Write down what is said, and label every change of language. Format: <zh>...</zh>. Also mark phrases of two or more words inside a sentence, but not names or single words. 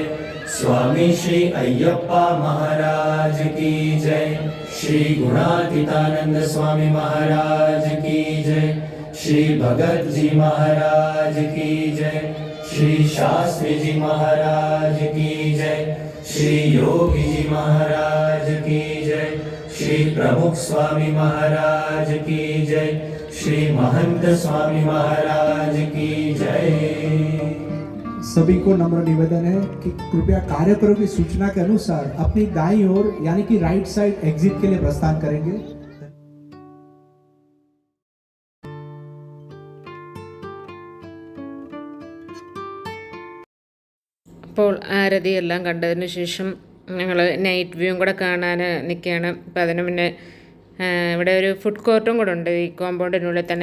<hi>स्वामी श्री अय्यप्पा महाराज की जय, श्री गुणातीतानंद स्वामी महाराज की जय, श्री भगत जी महाराज की जय, श्री शास्त्री जी महाराज की जय, श्री योगी जी महाराज की जय, श्री प्रमुख स्वामी महाराज की जय, श्री महंत स्वामी महाराज की जय। सभी को नम्र निवेदन है कि कृपया कार्यक्रम की सूचना के अनुसार अपनी दाईं ओर यानी कि</hi> <en>right side exit</en> <hi>के लिए प्रस्थान करेंगे।</hi> <ml>അപ്പോൾ ആരതി എല്ലാം കണ്ടതിന് ശേഷം ഞങ്ങൾ</ml> <en>night view</en> <ml>കൂടെ കാണാൻ നിൽക്കുകയാണ്. അപ്പോൾ അതിന് മുന്നേ ഇവിടെ ഒരു</ml> <en>food court</en> <ml>കൂടെ ഉണ്ട് ഈ കോമ്പൗണ്ടിനുള്ളിൽ തന്നെ.</ml>